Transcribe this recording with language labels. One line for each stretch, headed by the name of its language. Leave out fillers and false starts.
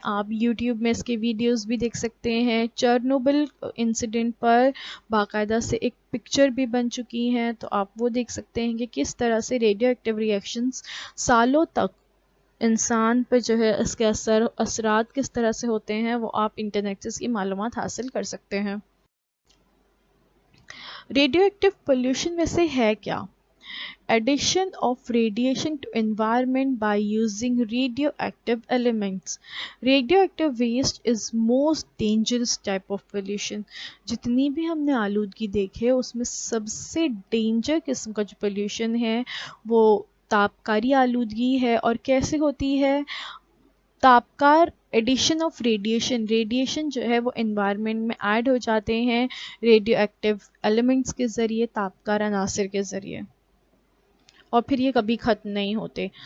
Urdu: آپ یوٹیوب میں اس کے ویڈیوز بھی دیکھ سکتے ہیں. چرنوبل انسیڈنٹ پر باقاعدہ سے ایک پکچر بھی بن چکی ہیں، تو آپ وہ دیکھ سکتے ہیں کہ کس طرح سے ریڈیو ایکٹیو ری ایکشنز سالوں تک انسان پر جو ہے اس کے اثرات کس طرح سے ہوتے ہیں، وہ آپ انٹرنیٹ سے اس کی معلومات حاصل کر سکتے ہیں. ریڈیو ایکٹیو پولیوشن میں سے ہے کیا؟
English: Addition of radiation to environment by using radioactive elements. Radioactive waste is most dangerous type of pollution.
Urdu: جتنی بھی ہم نے آلودگی دیکھے اس میں سب سے ڈینجر قسم کا جو پولیوشن ہے وہ تابکاری آلودگی ہے. اور کیسے ہوتی ہے؟ تابکار ایڈیشن آف ریڈیشن جو ہے وہ انوائرمنٹ میں ایڈ ہو جاتے ہیں ریڈیو ایکٹیو ایلیمنٹس کے ذریعے، تابکار عناصر کے ذریعے، اور پھر یہ کبھی ختم نہیں ہوتے.